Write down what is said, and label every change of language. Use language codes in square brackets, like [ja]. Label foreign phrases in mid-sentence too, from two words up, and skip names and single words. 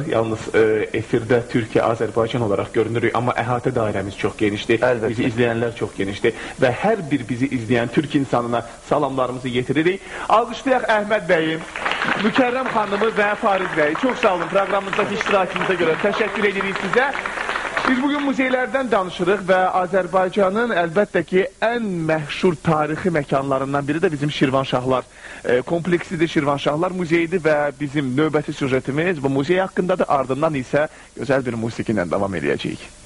[tr] Yalnız efirde Türkiye, Azerbaycan olarak görünür. Ama əhatə dairemiz çok genişti. Elbette. Bizi izleyenler çok genişti. Ve her bir bizi izleyen Türk insanına salamlarımızı getiririk. [az] Alkışlayaq Əhməd Bey'im, Mükerrem Hanım'ı ve Fariz Bey'i. [tr] Çok sağ olun programımızdaki iştirakınıza göre. Teşekkür ederiz size. [az] Biz bugün muzeylərdən danışırıq və Azərbaycanın əlbəttə ki, ən məşhur tarixi məkanlarından biri də bizim Şirvanşahlar kompleksidir. Şirvanşahlar muzeyidir və bizim növbəti süjetimiz bu muzey haqqındadır. Ardından isə gözəl bir musiki ilə davam edəcəyik.